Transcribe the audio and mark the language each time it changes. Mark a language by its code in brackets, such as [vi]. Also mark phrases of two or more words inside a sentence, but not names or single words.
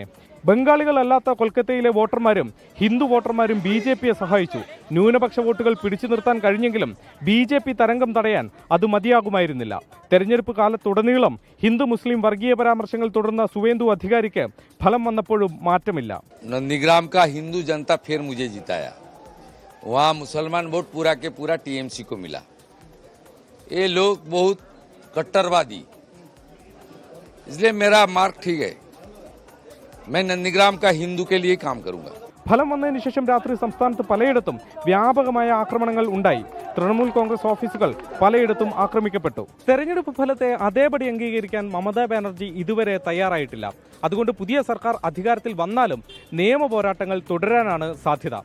[ml] ബംഗാളികളല്ലാത്ത കൊൽക്കത്തയിലെ വോട്ടർമാരും ഹിന്ദു വോട്ടർമാരും BJPയെ സഹായിച്ചു. ന്യൂനപക്ഷ വോട്ടുകൾ പിടിച്ചു നിർത്താൻ കഴിഞ്ഞെങ്കിലും BJP തരംഗം തടയാൻ അത് മതിയാകുമായിരുന്നില്ല. തെരഞ്ഞെടുപ്പ് കാലത്തുടനീളം ഹിന്ദു മുസ്ലിം വർഗീയ പരാമർശങ്ങൾ തുടർന്ന സുവേന്ദു അധികാരിക്ക് ഫലം വന്നപ്പോഴും മാറ്റമില്ല. [hi] नंदीग्राम का हिंदू जनता फिर मुझे जिताया. वहाँ मुसलमान वोट पूरा के पूरा TMC को मिला. ये लोग बहुत कट्टरवादी, इसलिए मेरा मार्क ठीक है. मैं नंदीग्राम का हिंदू के लिए काम करूंगा. [ml] ഫലം വന്നതിന് ശേഷം രാത്രി സംസ്ഥാനത്ത് പലയിടത്തും വ്യാപകമായ ആക്രമണങ്ങൾ ഉണ്ടായി. തൃണമൂൽ കോൺഗ്രസ് ഓഫീസുകൾ പലയിടത്തും ആക്രമിക്കപ്പെട്ടു. തെരഞ്ഞെടുപ്പ് ഫലത്തെ അതേപടി അംഗീകരിക്കാൻ മമതാ ബാനർജി ഇതുവരെ തയ്യാറായിട്ടില്ല. അതുകൊണ്ട് പുതിയ സർക്കാർ അധികാരത്തിൽ വന്നാലും നിയമ പോരാട്ടങ്ങൾ തുടരാനാണ് സാധ്യത.